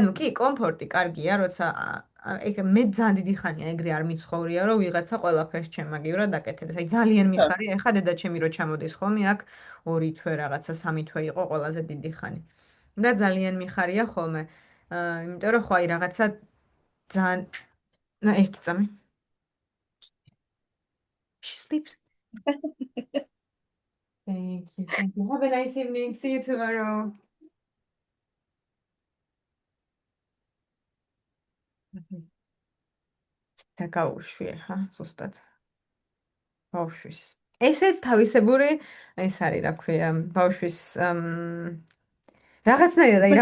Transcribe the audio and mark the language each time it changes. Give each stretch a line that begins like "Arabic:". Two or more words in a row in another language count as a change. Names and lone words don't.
Georgian: ანუ კი, კომფორტი კარგია, როცა ეგ მე ძალიან დიდი ხანია ეგრე არ მიცხოვრია, რომ ვიღაცა ყველაფერს ჩემაგივრად აკეთებს. აი ძალიან მიხარია, ეხა დედა ჩემი რო ჩამოდის ხოლმე აქ 2 თვე რაღაცა 3 თვე იყო ყველაზე დიდი ხანი. და ძალიან მიხარია ხოლმე. იმიტომ რომ ხო აი რაღაცა ძალიან ერთი წამი.
English: She sleeps. Thank you. Thank you. Have a nice evening. See you tomorrow.
Georgian: დაგაუშვი ხა ზუსტად. ბავშვის. ესეც თავისებური ეს არის რა ქვია, ბავშვის რაღაცნაირად აი